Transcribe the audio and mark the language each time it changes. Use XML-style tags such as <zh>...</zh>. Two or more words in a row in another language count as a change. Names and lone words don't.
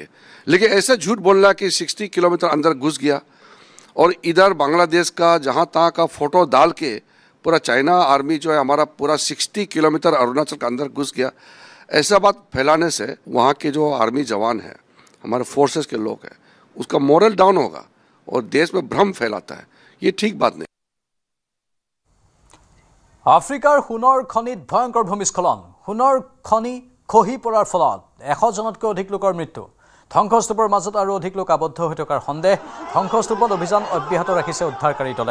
<hi>लेकिन ऐसा झूठ बोलना कि 60 किलोमीटर अंदर घुस गया और इधर बांग्लादेश का जहाँ तहाँ का फ़ोटो डाल के पूरा चाइना आर्मी जो है हमारा पूरा 60 किलोमीटर अरुणाचल के अंदर घुस गया, ऐसा बात फैलाने से वहाँ के जो आर्मी जवान है, हमारे फोर्सेस के लोग हैं, उसका</hi> <en>moral down</en> <hi>होगा और देश में भ्रम फैलाता है। ये ठीक बात नहीं।</hi> <as>আফ্ৰিকাৰ সোণৰ খনিত ভয়ংকৰ ভূমিস্খলন। সোণৰ খনি খহি পৰাৰ ফলত 100 জনতকৈ অধিক লোকৰ মৃত্যু। ধ্বংসস্তূপৰ মাজত আৰু অধিক লোক আবদ্ধ হৈ থকাৰ সন্দেহ। ধ্বংসস্তূপত অভিযান অব্যাহত ৰাখিছে উদ্ধাৰকাৰী দলে।</as>